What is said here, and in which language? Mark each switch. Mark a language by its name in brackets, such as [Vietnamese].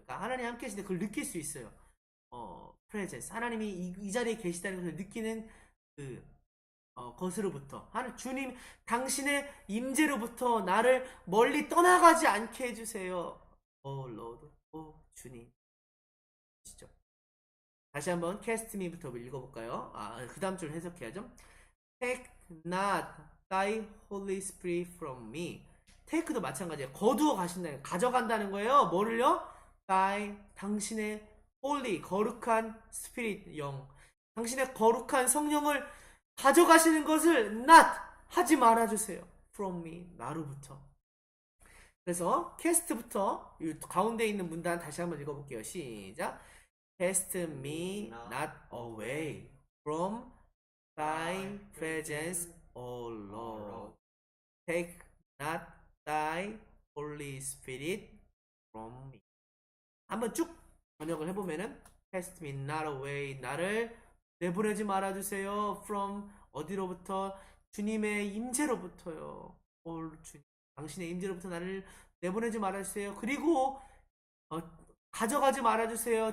[Korean] 그러니까 하나님이 함께 하시는데 그걸 느낄 수 있어요. presence 하나님이 이 자리에 계시다는 것을 느끼는 것으로부터 주님 당신의 임재로부터 나를 멀리 떠나가지 않게 해주세요. Lord, 주님. 진짜. 다시 한번 cast me부터 읽어볼까요? 그 다음 줄 해석해야죠. [English] Take not thy Holy Spirit from me. [Korean] take도 마찬가지예요. 거두어 가신다는, 가져간다는 거예요. 뭐를요? 당신의 holy, 거룩한 spirit, 영. 당신의 거룩한 성령을 가져가시는 것을 not, 하지 말아주세요. from me, 나로부터. 그래서 cast부터 이 가운데 있는 문단 다시 한번 읽어볼게요. 시작. [English] Cast me not away from thy presence, O Lord. Take not thy Holy Spirit from me. [Korean] 한번 쭉 번역을 해보면은 [English] Cast me not away. [Korean] 나를 내보내지 말아주세요. From 어디로부터? 주님의 임재로부터요. 주님, 당신의 임재로부터 나를 내보내지 말아주세요. 그리고 가져가지 말아주세요.